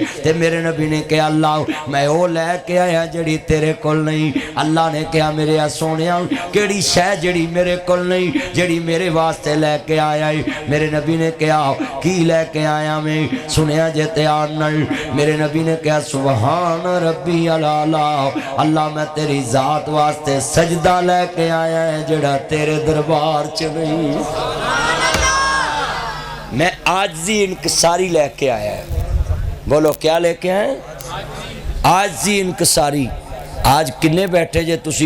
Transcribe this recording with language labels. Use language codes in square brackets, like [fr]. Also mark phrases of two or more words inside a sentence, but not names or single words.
[pa] تے میرے نبی نے کہا اللہ میں او لے کے آیا جیہڑی تیرے کول نہیں. اللہ نے کہا میرے سوہنے کیہڑی شے جیہڑی میرے کول نہیں، جیہڑی میرے واسطے لے کے آیا ہے? میرے نبی نے کہا کی لے کے آیا میں? سنیا جے دھیان نال. میرے نبی نے کہا [ar] سبحان ربي الأعلى, [pa] اللہ میں تیری ذات واسطے سجدہ لے کے آیا ہے جیہڑا تیرے دربار چ نہیں. میں عاجزی انکساری لے کے آیا ہے. بولو کیا لے کے آئے؟ عاجزی انکساری. اج کنے بیٹھے جے تسی?